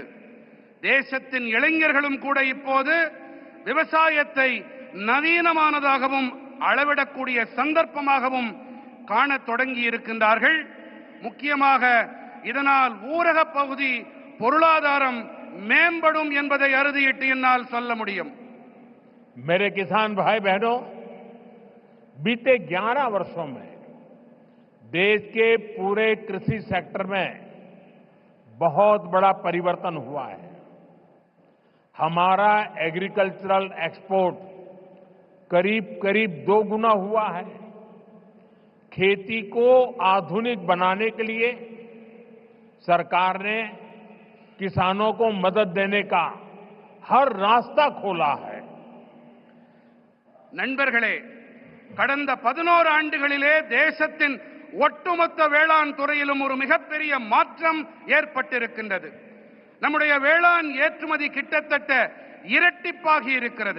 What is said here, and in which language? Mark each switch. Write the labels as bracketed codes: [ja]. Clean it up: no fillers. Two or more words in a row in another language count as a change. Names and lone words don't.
[ta] தேசத்தின் இளைஞர்களும் கூட இப்போது விவசாயத்தை நவீனமானதாகவும் அளவிடக்கூடிய சந்தர்ப்பமாகவும் காணத் தொடங்கி இருக்கின்றார்கள். முக்கியமாக இதனால் ஊரக பகுதி பொருளாதாரம் மேம்படும் என்பதை அறுதியிட்டு என்னால் சொல்ல முடியும். [hi] मेरे किसान भाई बहनों, बीते 11 वर्षों में देश के पूरे कृषि सेक्टर में बहुत बड़ा परिवर्तन हुआ है। हमारा [en] agricultural export [hi] करीब करीब 2 गुना हुआ है। खेती को आधुनिक बनाने के लिए सरकार ने किसानों को मदद देने का हर रास्ता खोला है. [ta] நண்பர்களே, கடந்த 11 ஆண்டுகளிலே தேசத்தின் ஒட்டுமொத்த வேளாண் துறையிலும் ஒரு மிகப்பெரிய மாற்றம் ஏற்பட்டிருக்கின்றது. நம்முடைய வேளாண் ஏற்றுமதி கிட்டத்தட்ட இரட்டிப்பாகி இருக்கிறது.